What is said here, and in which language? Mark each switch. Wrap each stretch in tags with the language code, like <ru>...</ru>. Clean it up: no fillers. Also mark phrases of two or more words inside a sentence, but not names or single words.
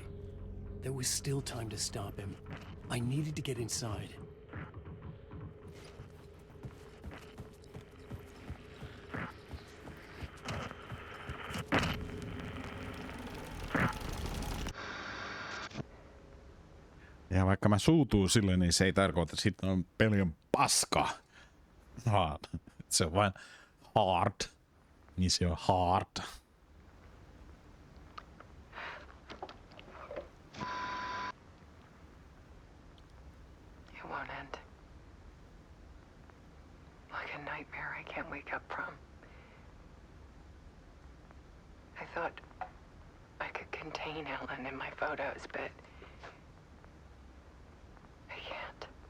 <en>There was still time to stop him. I needed to get inside.</en> <fi>Ja vaikka mä suutuun sille, niin se ei tarkoita, että sitten on peli on paska. Vaan se on vain hard. Niin se on hard.</fi> <en>It won't end. Like a nightmare I can't wake up from. I thought I could contain Ellen in my photos, but I can't.</en>